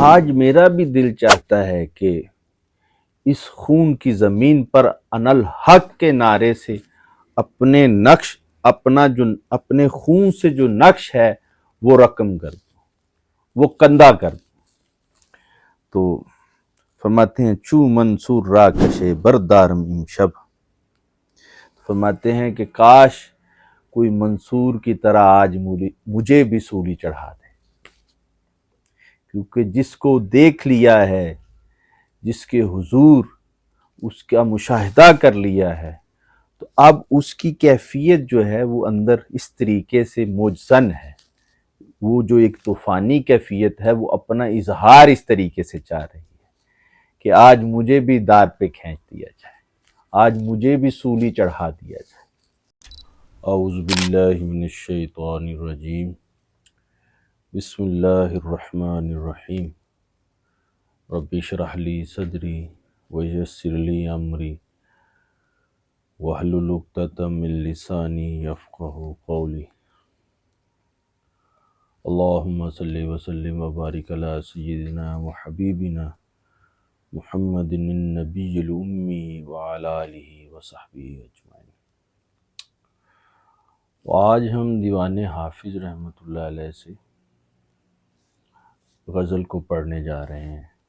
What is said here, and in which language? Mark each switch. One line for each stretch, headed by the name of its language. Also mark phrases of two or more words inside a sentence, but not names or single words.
Urdu: آج میرا بھی دل چاہتا ہے کہ اس خون کی زمین پر
Arabic: انا الحق
Urdu: کے نعرے سے اپنے نقش اپنے خون سے جو نقش ہے وہ رقم کر دو، وہ کندہ کر دو۔ تو فرماتے ہیں
Persian: چو منصور را کشے بردارم امشب،
Urdu: فرماتے ہیں کہ کاش کوئی منصور کی طرح آج مجھے بھی سولی چڑھا دے، کیونکہ جس کو دیکھ لیا ہے، جس کے حضور اس کا مشاہدہ کر لیا ہے، تو اب اس کی کیفیت جو ہے وہ اندر اس طریقے سے مجزن ہے، وہ جو ایک طوفانی کیفیت ہے وہ اپنا اظہار اس طریقے سے چاہ رہی ہے کہ آج مجھے بھی دار پہ کھینچ دیا جائے، آج مجھے بھی سولی چڑھا دیا جائے۔
Arabic: اعوذ باللہ من الشیطان الرجیم، بسم اللہ الرحمن الرحیم، رب اشرح لی صدری ویسر لی امری واحلل عقدۃ من لسانی یفقہوا قولی۔ اللہم صلی وسلم وبارک علی سیدنا وحبیبنا محمد النبی الامی وعلی آلہ وصحبہ اجمعین۔
Urdu: آج ہم دیوان حافظ
Arabic: رحمۃ اللہ علیہ
Urdu: سے غزل کو پڑھنے جا رہے ہیں۔